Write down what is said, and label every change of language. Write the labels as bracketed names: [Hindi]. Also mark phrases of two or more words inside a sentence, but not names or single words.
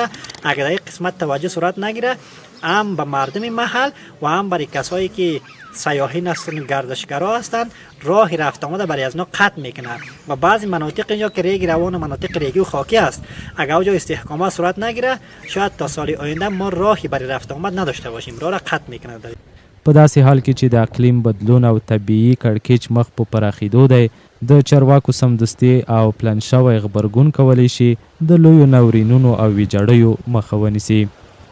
[Persian] اگر در این قسمت توجه صورت نگیره هم به مردم محل و هم برای کسایی که سیاحین هستند، گردشگرا هستند، راه رفت آمده برای از اینا قطع میکنه و بعضی مناطق اینجا که ریگ روان و مناطق ریگی و خاکی است اگر اونجا استحکامات صورت نگیره شاید تا سال آینده ما راهی برای رفت آمد نداشته باشیم. راه را قطع میکنه. [Pashto] په داسې حال کې چې د اقلیم بدلون او طبیعي کړکېچ مخ په پراخېدو دی، د چارواکو سمدستي او پلان شوی غبرګون کولی شي د لویو ناورینونو او ویجاړیو مخه ونیسي.